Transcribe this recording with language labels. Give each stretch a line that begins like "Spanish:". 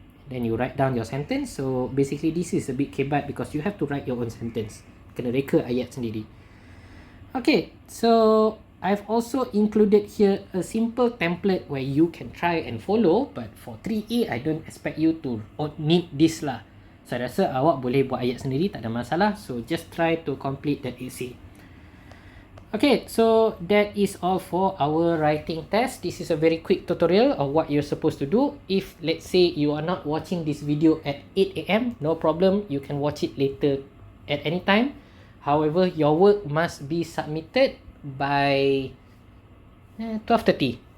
English: Then you write down your sentence. So basically this is a bit kebat because you have to write your own sentence. Kena reka ayat sendiri. Okay, so I've also included here a simple template where you can try and follow. But for 3A, I don't expect you to need this lah.
Malay: Saya rasa awak boleh buat ayat sendiri, tak ada masalah.
English: So just try to complete that essay. Okay, so that is all for our writing test. This is a very quick tutorial of what you're supposed to do. If let's say you are not watching this video at 8 AM, no problem. You can watch it later at any time. However, your work must be submitted by 12:30.